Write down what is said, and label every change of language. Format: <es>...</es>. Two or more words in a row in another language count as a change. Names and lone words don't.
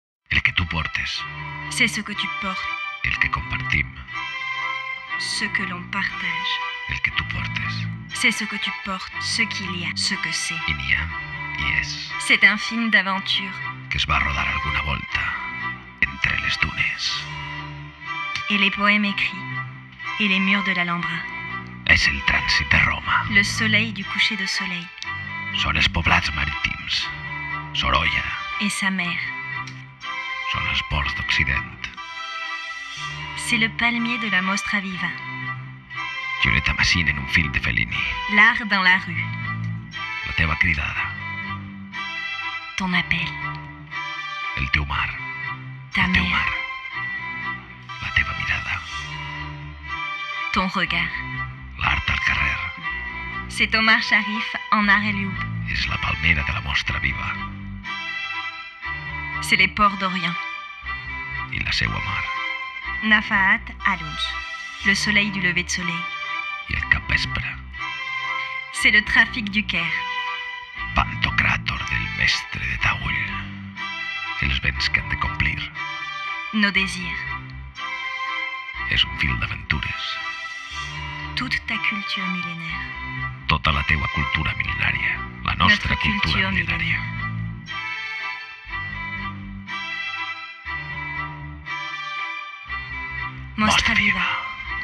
<ca>El que tu portes,</ca> <fr>C'est ce que tu portes,</fr> <ca>el que compartim,</ca> <fr>ce que l'on partage.</fr> <ca>el que tu portes.</ca> <fr>C'est ce que tu portes, ce qu'il y a, ce que c'est.</fr> <ca>I n'hi ha i és,</ca> <fr>C'est un film d'aventure.</fr> <ca>que es va rodar alguna volta entre les dunes.</ca> <fr>Et les poèmes écrits. Et les murs de l'Alhambra.</fr> <ca>És el trànsit de Roma.</ca> <fr>Le soleil du coucher de soleil.</fr> <ca>Són els poblats marítims. Sorolla.</ca> <fr>Et sa mère.</fr> <ca>Són els ports d'Occident.</ca> <fr>C'est le palmier de la Mostra Viva.</fr> <ca>Giulietta Massina en un film de Fellini.</ca> <fr>L'art dans la rue.</fr> <ca>La teva cridada.</ca> <fr>Ton appel.</fr> <ca>El teu mar.</ca> <fr>Ta</fr> <ca>El teu</ca> <fr>mère.</fr> <ca>mar. La teva mirada.</ca> <fr>Ton regard.</fr> <ca>L'art al carrer.</ca> <fr>C'est Omar Sharif en art et loup.</fr> <ca>És la palmera de la Mostra Viva.</ca> <fr>C'est les ports d'Orient.</fr> <ca>I la seua mar. Nafaat Alouj.</ca> <fr>Le soleil du lever de soleil.</fr> <ca>I el capvespre.</ca> <fr>C'est le trafic du Caire.</fr> <ca>Pantocràtor del mestre de Taüll. Els vents que han de complir.</ca> <fr>Nos désirs.</fr> <ca>És un fil d'aventures.</ca> <fr>Toute ta culture millénaire.</fr> <ca>Tota la teua cultura mil·lenària. La nostra</ca> <fr>Notre</fr> <ca>cultura</ca> <fr>culture</fr> <ca>mil·lenària. Mostra Mostra Viva. Viva.</ca>